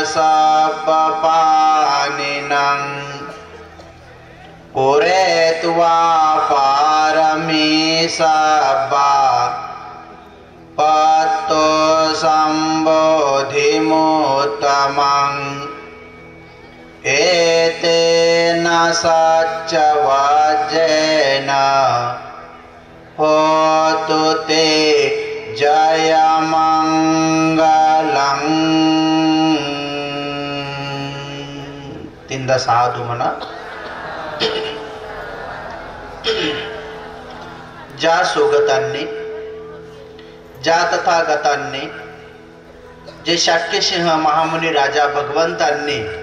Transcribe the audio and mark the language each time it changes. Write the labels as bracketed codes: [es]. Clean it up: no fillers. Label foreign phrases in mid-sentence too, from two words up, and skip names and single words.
[pi] सपपानिनं पुरेत्वा पारमी सबा पत्तो संबोधिमुत्तमं एतेन सच्चवचेन होतु ते जयमंगलं। [mr] तीनदा साधू म्हणा। ज्या सोगतांनी, ज्या तथागतांनी, जे शाक्यसिंह महामुनी राजा भगवंतांनी